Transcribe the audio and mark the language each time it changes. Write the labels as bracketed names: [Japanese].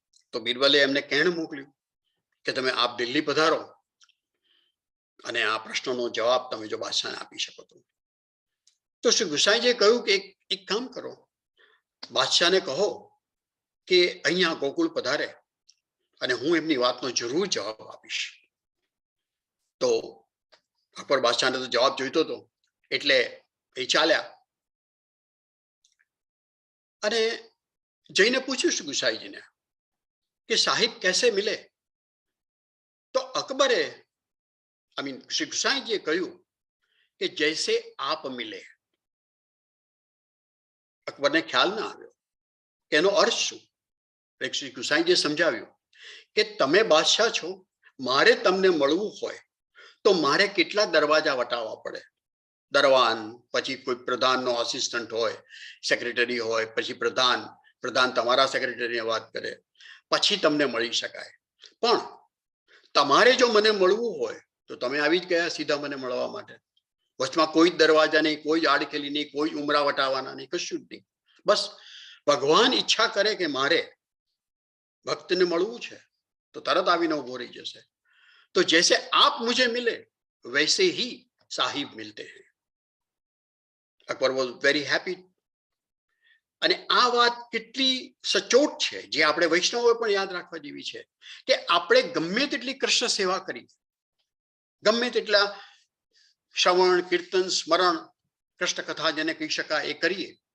[Gujarati] તો બિરબલે એમને કહેણ મોકલ્યું કે તમે આપ દિલ્હી પધારો અને આ પ્રશ્નનો જવાબ તમે જો બાદશાહને આપી શકો તો શ્રી ગુસાઈજીએ કહ્યું કે એક કામ કરો, બાદશાહને કહો કે અહીંયા ગોકુળ પધારે અને હું એમની વાતનો જરૂર જવાબ આપીશ. તો અકબર બાદશાહને તો જવાબ જોઈતો હતો એટલે એ ચાલ્યા અને જઈને પૂછ્યું શ્રી ગુસાઈજીને [Hindi] कि साहिब कैसे मिले, तो अकबरे श्री गुसाई जी कहूं कि जैसे आप मिले। [Gujarati] अकबर ने ख्याल ना आव्यो कि एनो अर्थ शुं। श्री गुसाई जी समझाव्યું કે તમે બાદશાહ છો, મારે તમને મળવું હોય તો મારે કેટલા દરવાજા વટાવવા પડે, દરવાન, પછી કોઈ પ્રધાનનો આસિસ્ટન્ટ હોય, સેક્રેટરી હોય, પછી પ્રધાન, પ્રધાન તમારા સેક્રેટરીને વાત કરે, પછી તમને મળી શકાય। પણ તમારે જો મને મળવું હોય તો તમે આવી જ ગયા સીધા મને મળવા માટે। વચમાં કોઈ દરવાજા નહીં, કોઈ આડખેલી નહીં, કોઈ ઉમરા વટાવવાના નહીં, કશું જ નહીં। બસ ભગવાન ઈચ્છા કરે કે મારે ભક્તને મળવું છે તો તરત આવીને ઉભો રહી જશે। [Hindi] तो जैसे आप मुझे मिले वैसे ही साहिब मिलते हैं। [English] Akbar was very happy. [Gujarati] અને આ વાત કેટલી સચોટ છે, જે આપણે વૈષ્ણવો પણ યાદ રાખવા જેવી છે કે આપણે ગમે તેટલી કૃષ્ણ સેવા કરી, ગમે તેટલા શ્રવણ, કીર્તન, સ્મરણ, કૃષ્ણ કથા જેને કહી શકાય એ કરીએ,